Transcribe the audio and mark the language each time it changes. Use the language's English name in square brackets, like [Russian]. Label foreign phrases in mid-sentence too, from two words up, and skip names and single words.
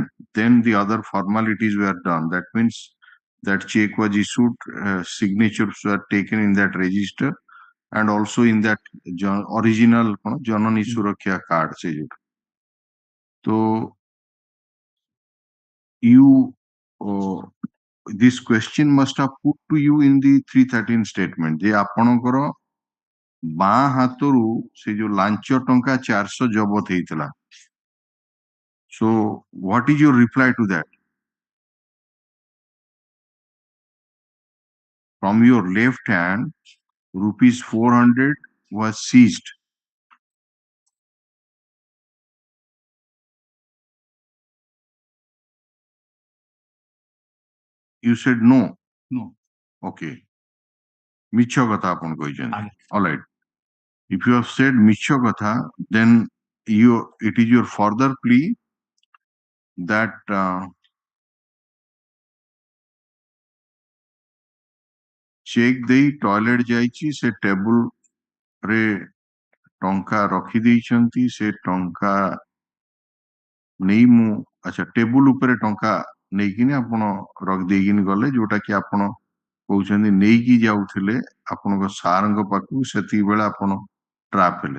[English] Then the other formalities were done. That means that check was issued, signatures were taken in that register, and also in that original Janani Suraksha card. So you this question must have put to you in the 313 statement. [Odia] Je apanଙ୍କର ବାଁ ହାତରୁ ସେ ଯୋଉ ଲାଞ୍ଚ ଟଙ୍କା 400 ଜବତ ହେଇଥିଲା. [English] So what is your reply to that? From your left hand, rupees 400 was seized. You said no. No. [Odia] Okay. ମିଛ କଥା ଆପଣ କହିଛନ୍ତି. [English] All right. If you have said [Odia] ମିଛ କଥା, [English] then it is your further plea that [Odia] check ଦେଇ toilet ଯାଇଛି, ସେ table ରେ ଟଙ୍କା ରଖି ଦେଇଛନ୍ତି, ସେ ଟଙ୍କା ନେଇ ମୁଁ ଆଚ୍ଛା ଟେବୁଲ ଉପରେ ଟଙ୍କା ନେଇକିନି ଆପଣ ରଖିଦେଇକିନି ଗଲେ, ଯୋଉଟା କି ଆପଣ କହୁଛନ୍ତି ନେଇକି ଯାଉଥିଲେ ଆପଣଙ୍କ ସାରଙ୍କ ପାଖକୁ, ସେତିକି ବେଳେ ଆପଣ ଟ୍ରାପ୍ ହେଲେ.